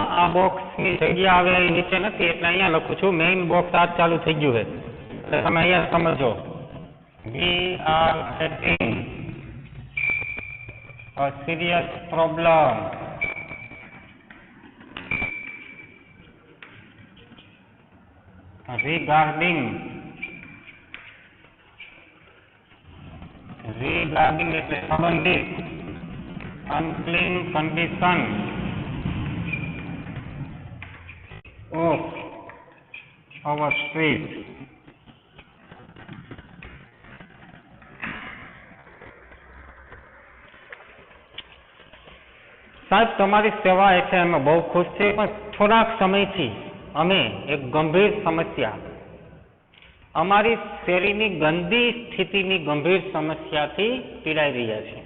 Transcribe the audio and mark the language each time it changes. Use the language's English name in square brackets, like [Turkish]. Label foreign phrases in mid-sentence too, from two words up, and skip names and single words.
[Gujarati] આ બોક્સની જગ્યા આવે એ નીચે નથી એટલે અહીંયા લખું છું. મેઇન બોક્સ આ ચાલુ થઈ ગયું છે એટલે તમે અહીંયા સમજો. [English] We are facing a serious problem regarding [Gujarati] એટલે સંબંધિત [English] unclean condition of our street. [Gujarati] સાહેબ તમારી સેવા એટલે અમે બહુ ખુશ છીએ, પણ થોડાક સમયથી અમે એક ગંભીર સમસ્યા, અમારી શેરીની ગંદી સ્થિતિની ગંભીર સમસ્યાથી પીડાઈ રહ્યા છે.